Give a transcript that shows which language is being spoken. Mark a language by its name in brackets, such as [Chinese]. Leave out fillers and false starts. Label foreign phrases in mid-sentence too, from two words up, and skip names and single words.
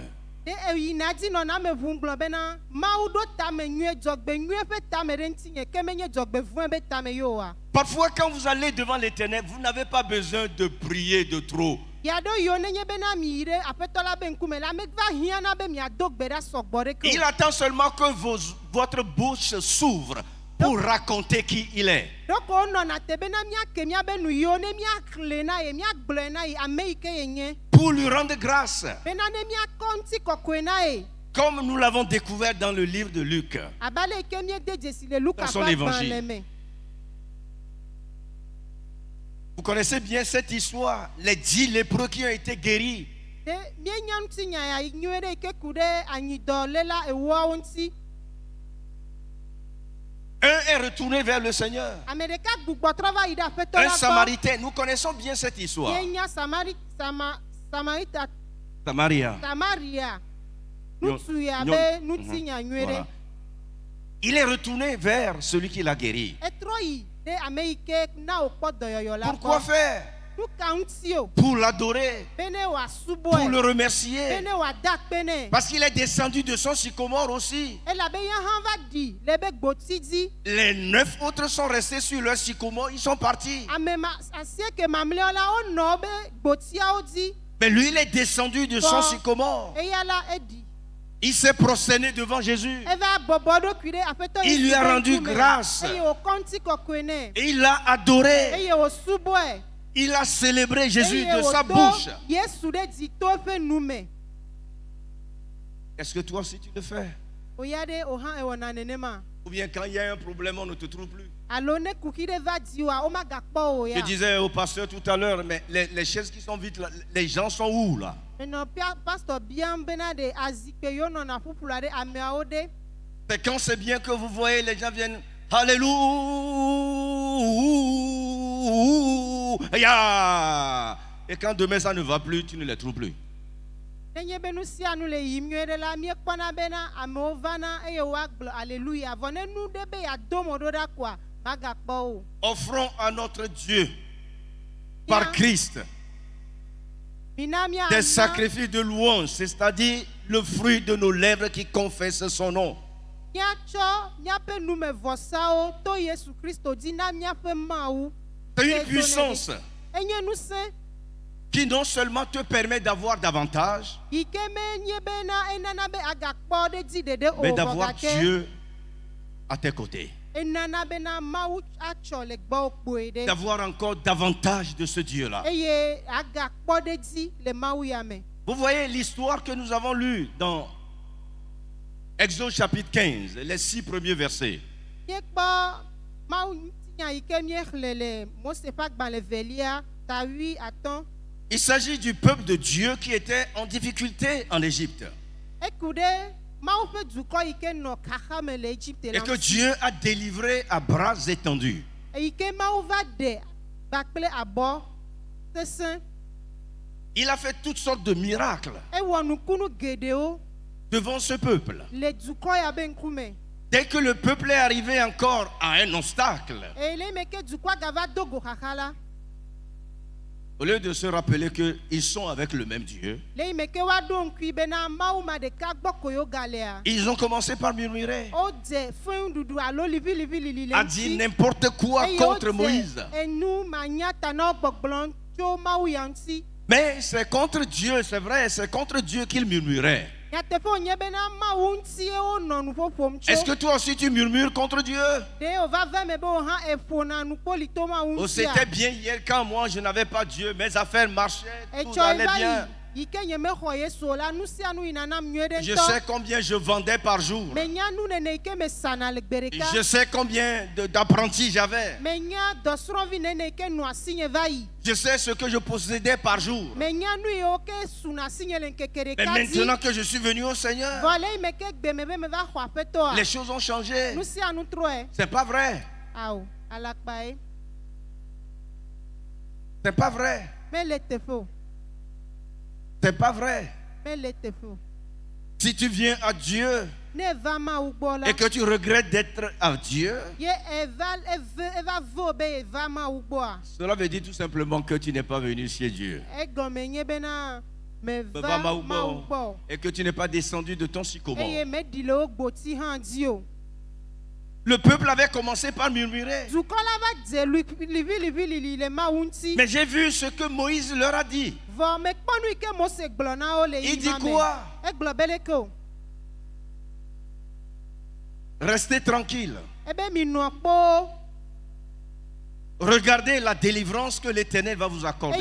[Ewe] Ɖe eyina dzi nɔna me ʋu gblɔ bena Mawu ɖo tame nyuie dzɔgbe nyuie ƒe tame ɖe ŋutinye ke menye dzɔgbevɔ̃e be tame yo oa. [French] Parfois, quand vous allez devant l'Éternel, vous n'avez pas besoin de prier de trop. [Ewe] Ya ɖo yiwo nenye bena mi yi ɖe aƒetɔ la be ŋkume la megva hiãna be miado gbe ɖa sɔgbɔ ɖeke [French] Il [Ewe] o. [French] attend seulement que votre bouche s'ouvre pour raconter qui il est. [Ewe] Ɖoko wonɔna te bena miake miabe nu yiwo ne miaxlẽ na ye miagblɔe na ye ame yi ke yenye. [French] Pour lui rendre grâce, [Ewe] Bena ne miakɔ ŋutikɔkɔe na ye. [French] comme nous l'avons découvert dans le livre de Luc. [Ewe] Abe le yi ke miede dzesi le Luka [French] Dans son [Ewe] ƒe [French] évangile. [Ewe] agbalẽ me. [French] Vous connaissez bien cette histoire, les 10 lépreux qui ont été guéris. [Ewe] Ɖe mienya ŋutinya ya nyuie ɖe yi ke ku ɖe anyidɔléla ewoawo ŋuti. [French] Un est retourné vers le Seigneur. [Ewe] Ame ɖeka gbugbɔ trɔ va yi ɖe aƒetɔ [French] Un [Ewe] la gbɔ. [French] Samaritain, nous connaissons bien cette histoire. [Ewe] Mienya Samaria. Samaria. Ŋutsu ya Nyɔ- be ŋutinya nyuie ɖe. [French] Voilà. Il est retourné vers celui qui l'a guéri. [Ewe] Etrɔ yi ɖe ame yi ke na wòkpɔ dɔyɔyɔ la [French] Pourquoi [Ewe] gbɔ. [French] faire? [Ewe] Nu ka ŋuti o. [French] Pour l'adorer, [Ewe] Be ne [French] pour [Ewe] wòasubɔe. [French] le [Ewe] Be [French] remercier. [Ewe] ne wòada akpe nɛ. [French] Parce qu'il est descendu de son sycomore aussi. [Ewe] Elabe ya hã va ɖi le be gboti dzi. [French] Les 9 autres sont restés sur leur sycomore, ils sont partis. [Ewe] Asieke mamlɛawo la wonɔ be gbotiawo dzi. [French] Mais lui, il est descendu de son Bon. sycomore. [Ewe] Eya la eɖi. [French] Il s'est prosterné devant Jésus. [Ewe] Eva bɔbɔ ɖokui ɖe aƒetɔ [French] Il lui a [Ewe] Yesu ƒe [French] rendu [Ewe] ŋkume. [French] grâce. [Ewe] Eye wòkɔ ŋutikɔkɔe nɛ. [French] Et il l'a adoré. [Ewe] Eye wòsubɔe. [French] Il a célébré Jésus [Ewe] Eye [French] de sa [Ewe] wòdo [French] bouche. [Ewe] Yesu ɖe dzi to eƒe nu me. [French] Est-ce que toi aussi tu le fais? [Ewe] Oya ɖe wòhã ewɔna nenema. [French] Ou bien quand il y a un problème, on ne te trouve plus? [Ewe] Alo ne kuki ɖe va dziwoa womagakpɔ o [French] Je [Ewe] ya. [French] disais au pasteur tout à l'heure, mais les chaises qui sont vides, là, les gens sont où là? [Ewe] Menɔ pastor biam bena ɖe azikpe yiwo nɔna ƒuƒlu ɖe ameawo ɖe. [French] C'est quand c'est bien que vous voyez, les gens viennent. Alléluia. Et quand demain ça ne va plus, tu ne les trouves plus. [Ewe] Nenye be nu sia nu le yim nyuie ɖe la miekpɔna bena amewo vana eye woagblɔ aleluya vɔ ne nu ɖe be yeado mo ɖo ɖa koa magakpɔ o. [French] Offrons à notre Dieu, par Christ, [Ewe] Mina [French] des [Ewe] miana [French] sacrifices de louange, c'est-à-dire le fruit de nos lèvres qui confessent son nom. [Ewe] miatsɔ miaƒe numevɔsawo to Yesu Kristo dzi na miaƒe Mawu. [French] C'est une puissance [Ewe] Enye ŋusẽ [French] qui non seulement te permet d'avoir davantage, [Ewe] yi ke menye bena enana be agakpɔ ɖe dzi ɖeɖe o [French] mais [Ewe] vɔ [French] d'avoir [Ewe] gake [French] Dieu à tes côtés. [Ewe] enana bena mawu atsɔ le gbɔ kpoe ɖe. [French] d'avoir encore davantage de ce Dieu-là. [Ewe] Eye agakpɔ ɖe dzi le mawu ya me. [French] Vous voyez l'histoire que nous avons lue dans Exode chapitre 15, les 6 premiers versets. [Ewe] Miekpɔ mawu ŋutinya yi ke miexlẽ le Mose ƒe agbalẽ velia ta 8 atɔ̃. [French] Il s'agit du peuple de Dieu qui était en difficulté en Égypte. [Ewe] Eku ɖe mawu ƒe dukɔ yi ke nɔ xaxa me le Egypte [French] Et [Ewe] la [French] que [Ewe] ŋuti. [French] Dieu a délivré à bras étendus. [Ewe] Eyi ke mawu va ɖe kpakple abɔ sesẽ. [French] Il a fait toutes sortes de miracles [Ewe] Ewɔ nukunu geɖewo [French] devant ce peuple. [Ewe] le dukɔ ya be ŋkume. [French] Dès que le peuple est arrivé encore à un obstacle, [Ewe] Eye le me ke dukɔa gava do go xaxa la. [French] au lieu de se rappeler qu'ils sont avec le même Dieu, [Ewe] Le yi me ke woaɖo ŋkui bena mawu ma ɖeka gbɔ ko yewo galea. [French] ils ont commencé par murmurer, [Ewe] Wodze fẽŋɖuɖu alo liʋiliʋili le [French] à dire [Ewe] ŋuti. [French] n'importe quoi [Ewe] Eye [French] contre [Ewe] wodze [French] Moïse. [Ewe] enu manyata na wo gbɔgblɔm tso mawu ya ŋuti. [French] Mais c'est contre Dieu, c'est vrai, c'est contre Dieu qu'ils murmuraient. [Ewe] Nyateƒe wònye bena mawu ŋutie wonɔ nu ƒoƒom tso. [French] Est-ce que toi aussi tu murmures contre Dieu? [Ewe] Ɖe wòva va me be wò hã eƒona nukpoli to mawu [French] Oh, [Ewe] ŋutia. [French] c'était bien hier quand moi je n'avais pas Dieu, mes affaires marchaient, tout [Ewe] Etsɔ [French] allait [Ewe] va [French] bien. [Ewe] yi ke nyemexɔ Yesu o la nu sia nu yina nam nyuie ɖe [French] Je [Ewe] ŋutɔ. [French] sais combien je vendais par jour. [Ewe] Menya nu nene yi ke mesana le gbe ɖeka. [French] Je sais combien d'apprentis j'avais. [Ewe] Menya dɔsrɔ̃vi nene yi ke nɔ asinye va yi. [French] Je sais ce que je possédais par jour. [Ewe] Menya nu yiwo ke suna asinye le ŋkeke [French] Mais [Ewe] ɖeka [French] maintenant [Ewe] dzi. [French] que je suis venu au Seigneur, [Ewe] Vɔ le yi me ke gbe me be me va xɔ aƒetɔa. [French] les choses ont changé. [Ewe] Nu sia nu trɔe. [French] C'est pas vrai. [Ewe] Awo alakpae. [French] C'est pas vrai. [Ewe] Mele teƒe o. [French] C'est pas vrai. [Ewe] Mele teƒe o. [French] Si tu viens à Dieu [Ewe] Ne eva mawu gbɔ la. [French] et que tu regrettes d'être à Dieu, [Ewe] Ye eva vo be eva mawu gbɔa. [French] cela veut dire tout simplement que tu n'es pas venu chez Dieu. [Ewe] Egɔme nye bena me Va va Mawu mawu gbɔ. gbɔ. [French] Et que tu n'es pas descendu de ton [Ewe] Eye [French] sycomore. [Ewe] meɖi le wo gboti hã dzi o. [French] Le peuple avait commencé par murmurer. [Ewe] Dukɔ la va dze liʋiliʋili le mawu ŋuti. [French] Mais j'ai vu ce que Moïse leur a dit. [Ewe] Vɔ mekpɔ nu yi ke Mose gblɔ na wo le [French] Il [Ewe] yi [French] dit [Ewe] ma [French] quoi? [Ewe] me. Egblɔ be leke o. [French] Restez tranquille. [Ewe] Ebe minɔ kpoo. [French] Regardez la délivrance que l'Éternel va vous accorder